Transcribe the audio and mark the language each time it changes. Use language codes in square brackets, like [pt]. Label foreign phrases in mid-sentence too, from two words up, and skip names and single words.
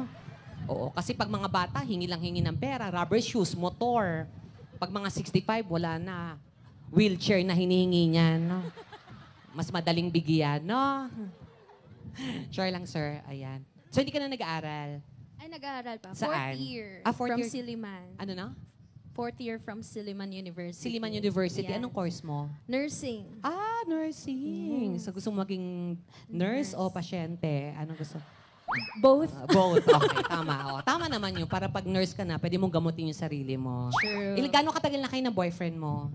[tl] Oo, kasi pag mga bata, hingi lang hingi ng pera. [en] Rubber shoes, [tl] motor. Pag mga 65, wala na. Wheelchair na hinihingi niyan, no? Mas madaling bigyan, no? Sure lang, sir. Ayan. So, hindi ka na nag-aaral? Ay, nag-aaral pa. Saan? [en] Fourth year. Fourth from year. Siliman. [tl] Ano na? [en] Fourth year from Siliman University. Siliman University. Yes. [tl] Anong course mo? Nursing. Nursing. So, gusto mo maging nurse o pasyente? Anong gusto? Both. Both. Okay, tama. Tama naman yun. Para pag nurse ka na, pwede mong gamutin yung sarili mo. True. Gano'ng katagal na kayo ng boyfriend mo?